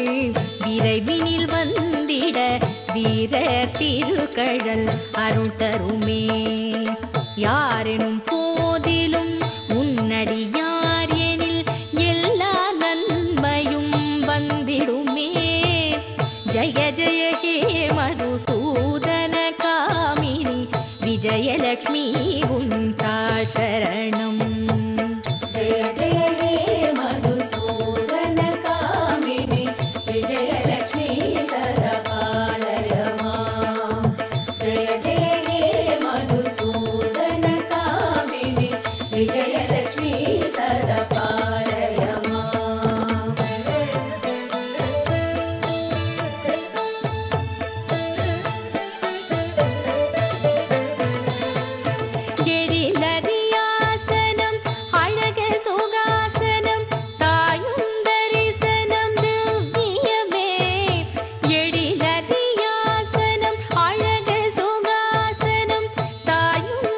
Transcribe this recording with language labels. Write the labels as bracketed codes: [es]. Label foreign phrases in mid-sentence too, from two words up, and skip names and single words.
[ta] விரைவினில் வந்திட வீர திருக்கழல் அருள் தருமே யாரெனும் போதிலும் உன்னடியார் எனில் எல்லா நன்மையும் வந்திடுமே [sa] जय जय हे मधुसूदन कामिनी [ta] விஜயலக்ஷ்மி உன்தா சரணம் [sa] जय जय हे मधुसूदन कामिनी विजयलक्ष्मी सदा पालय माम् जय जय हे मधुसूदन कामिनी विजयलक्ष्मी सदा पालय माम् [ta] எழிலரியாசனம் அழக சுகாசனம் தாயும் தரிசனம் திவ்யமே எழிலரியாசனம் அழக சுகாசனம் தாயும்